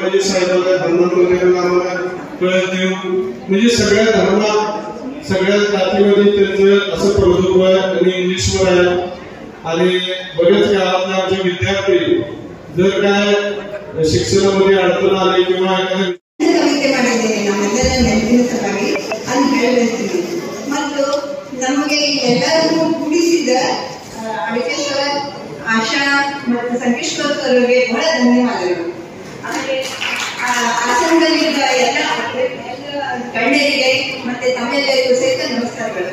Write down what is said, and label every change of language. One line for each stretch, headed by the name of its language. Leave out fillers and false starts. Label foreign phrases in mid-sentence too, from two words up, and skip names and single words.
Marathi: म्हणजे साहेबांना हनुमान मंदिराला आम्हाला कळस देऊ म्हणजे सगळ्या धर्मात सगळ्या जातीमध्ये त्यांचं असं प्रभुत्व आहे आणि इंग्लिशवर आहे. आणि बरेच काळातले आमचे विद्यार्थी जर काय शिक्षणामध्ये अडचण आली किंवा
Kannada: ನಮಗೆ ಎಲ್ಲರೂ ಕೂಡಿಸಿದ ಅಡಿಕೇಶ್ವರ ಆಶಾ ಮತ್ತು ಸಂಕೇಶ್ವರ ಸರ್ಗೆ ಬಹಳ ಧನ್ಯವಾದಗಳು. ಆಮೇಲೆ ಆಸನದಲ್ಲಿದ್ದ ಎಲ್ಲ ಗಣ್ಯರಿಗೆ ಮತ್ತೆ ತಮ್ಮೆಲ್ಲರಿಗೂ ಸಹಿತ ನಮಸ್ಕಾರಗಳು.